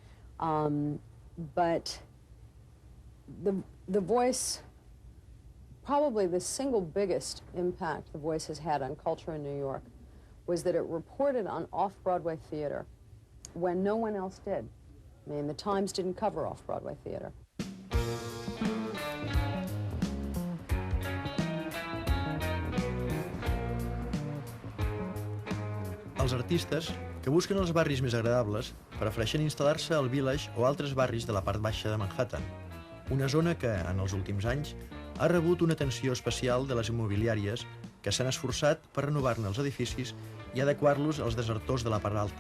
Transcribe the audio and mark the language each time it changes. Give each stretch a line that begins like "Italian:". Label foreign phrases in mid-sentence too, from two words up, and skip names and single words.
English: But the Voice, probably the single biggest impact The Voice has had on culture in New York was that it reported on off-Broadway theater when no one else did. I mean, the Times didn't cover off-Broadway theater.
Catalan: Els artistes, que busquen els barris més agradables, prefereixen instal·lar-se al Village o altres barris de la part baixa de Manhattan, una zona que, en els últims anys, ha rebut una atenció especial de les immobiliàries que s'han esforçat per renovar-ne els edificis i adequar-los als desertors de la part alta.